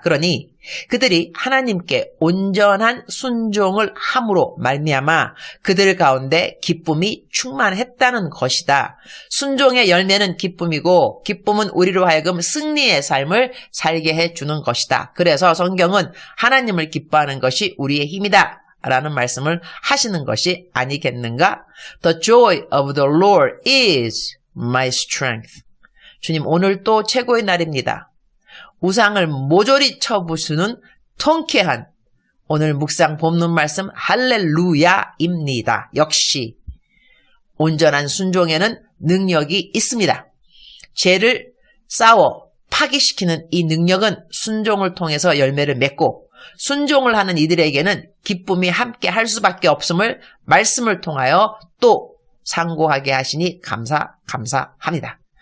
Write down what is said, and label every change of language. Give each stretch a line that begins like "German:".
Korean: 그러니 그들이 하나님께 온전한 순종을 함으로 말미암아 그들 가운데 기쁨이 충만했다는 것이다. 순종의 열매는 기쁨이고 기쁨은 우리로 하여금 승리의 삶을 살게 해주는 것이다. 그래서 성경은 하나님을 기뻐하는 것이 우리의 힘이다 라는 말씀을 하시는 것이 아니겠는가?
English: The joy of the Lord is my strength.
Korean: 주님, 오늘 또 최고의 날입니다. 우상을 모조리 쳐부수는 통쾌한 오늘 묵상 본문 말씀 할렐루야입니다. 역시 온전한 순종에는 능력이 있습니다. 죄를 싸워 파괴시키는 이 능력은 순종을 통해서 열매를 맺고 순종을 하는 이들에게는 기쁨이 함께 할 수밖에 없음을 말씀을 통하여 또 상고하게 하시니 감사합니다.